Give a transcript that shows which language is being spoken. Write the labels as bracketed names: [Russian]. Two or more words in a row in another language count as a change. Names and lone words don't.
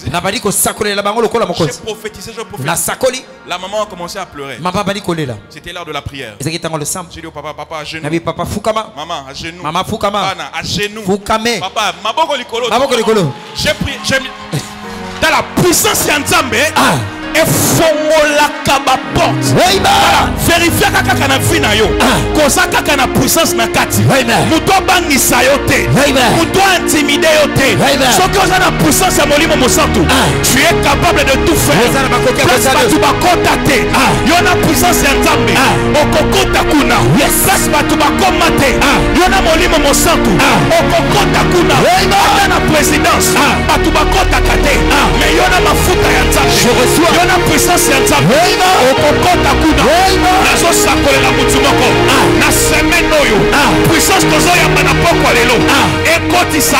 [French] Je prophétisais. La maman a commencé à pleurer. C'était l'heure de la prière. J'ai dit au papa, papa à genoux. Maman à genoux. Papa à genoux. Papa, j'ai prié. Dans la puissance de Nzambe, et [Lingala] fongola kaba [French] porte. [Lingala] Vérifiez kaka na vie na yo. Kosa kaka na puissance na kati. Muto bangisa yo te. Muto intimider yo te. Soki oza na puissance ya molimo mosantu, [French] tu es capable de tout faire. [Lingala] Place batu bakota te. Yo na puissance ya Nzambe. Okokota kuna. Place batu bakoma te. Yo na molimo mosantu. Okokota kuna. Ata na présidence. Batu bakota puissance ya nzambe okokota kuna nazosakolela mutu moko na semaine oyo puissance tozoyamba na pokwa lelo ekotisa